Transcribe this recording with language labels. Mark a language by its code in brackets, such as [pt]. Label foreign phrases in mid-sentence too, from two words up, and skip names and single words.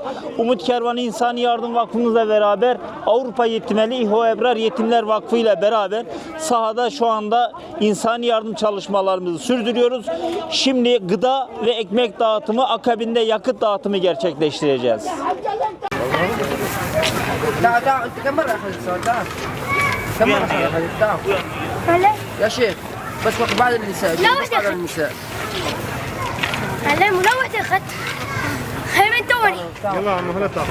[tr] Umut Kervanı İnsani Yardım Vakfımızla beraber Avrupa Yetimeli, İHO Ebrar Yetimler Vakfı ile beraber sahada şu anda insani yardım çalışmalarımızı sürdürüyoruz. Şimdi gıda ve ekmek dağıtımı, akabinde yakıt dağıtımı gerçekleştireceğiz. [ar] تعال انت كم مرة اخذت السؤال تعال كم مرة اخذت تعال يا شيخ بس وقت بعد النساء لا بس بعد النساء هلا ملوث اخذت خير من توني يلا عمو هلا تاخذ.